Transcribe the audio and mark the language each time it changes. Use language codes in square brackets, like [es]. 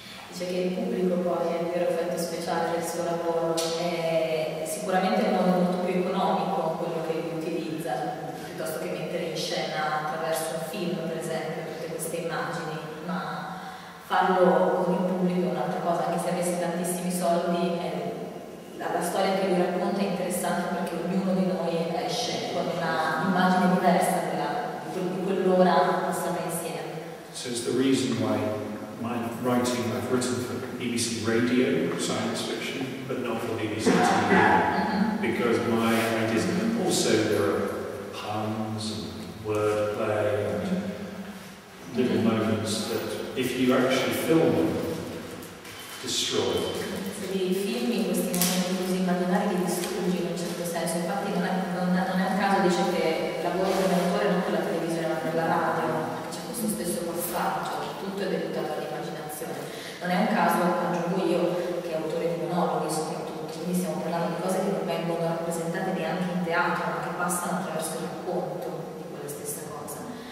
[it] Dice che il pubblico poi è il vero effetto speciale del suo lavoro, è sicuramente in modo molto più economico quello che lui utilizza, piuttosto che mettere in scena attraverso un film, per esempio, tutte queste immagini, ma farlo con il pubblico è un'altra cosa, anche se avessi tantissimi soldi, la storia che lui racconta è interessante perché ognuno di noi esce con una immagine diversa di quell'ora passata insieme. [en] So it's the reason why my writing, I've written for BBC Radio, science fiction, but not for BBC TV, because my ideas, also there are puns and wordplay and little moments that if you actually film them, destroy. [it] Se li filmi in questi momenti così immaginari li distruggi in un certo senso, infatti non è un caso, dice che il lavoro dell'autore non per la televisione ma per la radio, c'è questo stesso passaggio, tutto è deputato all'immaginazione. Non è un caso, aggiungo io, che è autore di monologhi soprattutto, quindi stiamo parlando di cose che non vengono rappresentate neanche in teatro, ma che passano attraverso il racconto di quella stessa cosa.